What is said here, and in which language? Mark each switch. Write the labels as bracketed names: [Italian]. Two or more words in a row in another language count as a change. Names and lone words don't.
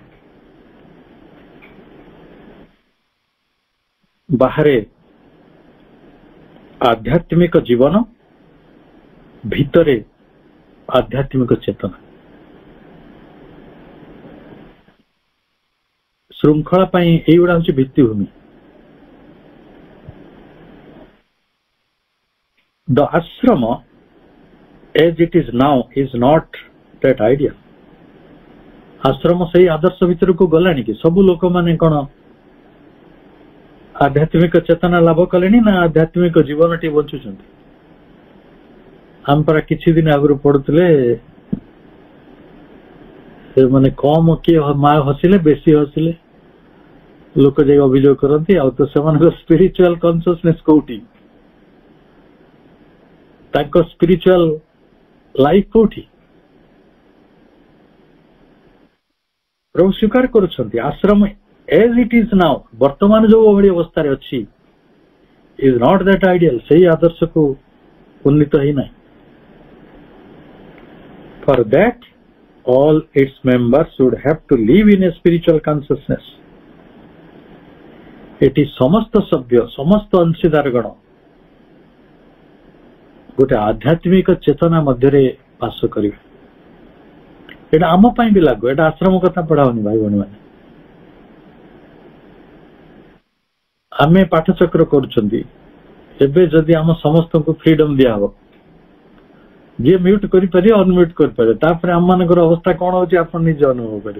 [Odia] ବାହାରେ ଆଧ୍ୟାତ୍ମିକ ଜୀବନ, ଭିତରେ ଆଧ୍ୟାତ୍ମିକ ଚେତନା। ଶୃଙ୍ଖଳା ପାଇଁ ଏଇଗୁଡା ହଉଛି ଭିତ୍ତିଭୂମି। [English] The ashrama as it is now is not that ideal. [Odia] ଆଶ୍ରମ ସେଇ ଆଦର୍ଶ ଭିତରକୁ ଗଲାଣି କି? ସବୁ ଲୋକମାନେ କଣ ଆଧ୍ୟାତ୍ମିକ ଚେତନା ଲାଭ କଲେଣି ନା ଆଧ୍ୟାତ୍ମିକ ଜୀବନଟି ବଞ୍ଚୁଛନ୍ତି? ଆମେ ପରା କିଛି ଦିନ ଆଗରୁ ପଢୁଥିଲେ, ମାନେ କମ କିଏ ମା ହସିଲେ, ବେଶୀ ହସିଲେ ଲୋକ ଯାଇ ଅଭିଯୋଗ କରନ୍ତି, ଆଉ ତ ସେମାନଙ୍କ [English] spiritual consciousness [Odia] କୋଉଠି, ତାଙ୍କ [English] spiritual life [Odia] କୋଉଠି? ପ୍ରଭୁ ସ୍ୱୀକାର କରୁଛନ୍ତି ଆଶ୍ରମ [English] as it is now, [Odia] ବର୍ତ୍ତମାନ ଯୋଉ ଭଳି ଅବସ୍ଥାରେ ଅଛି, [English] is not that ideal, [Odia] ସେଇ ଆଦର୍ଶକୁ ଉନ୍ନୀତ ହେଇନାହିଁ। [English] For that all its members should have to live in a spiritual consciousness. [Odia] ଏଠି ସମସ୍ତ ସଭ୍ୟ, ସମସ୍ତ ଅଂଶୀଦାରଗଣ ଗୋଟେ ଆଧ୍ୟାତ୍ମିକ ଚେତନା ମଧ୍ୟରେ ବାସ କରିବେ। ଏଇଟା ଆମ ପାଇଁ ବି ଲାଗୁ, ଏଇଟା ଆଶ୍ରମ କଥା ପଢାଉନି ଭାଇ ଭଉଣୀ ମାନେ। ଆମେ ପାଠଚକ୍ର କରୁଛନ୍ତି, ଏବେ ଯଦି ଆମ ସମସ୍ତଙ୍କୁ ଫ୍ରିଡମ ଦିଆହବ, ଯିଏ ମ୍ୟୁଟ କରିପାରିବେ, ଅନମ୍ୟୁଟ କରିପାରିବେ, ତାପରେ ଆମମାନଙ୍କର ଅବସ୍ଥା କଣ ହଉଛି ଆପଣ ନିଜେ ଅନୁଭବ କରିବେ।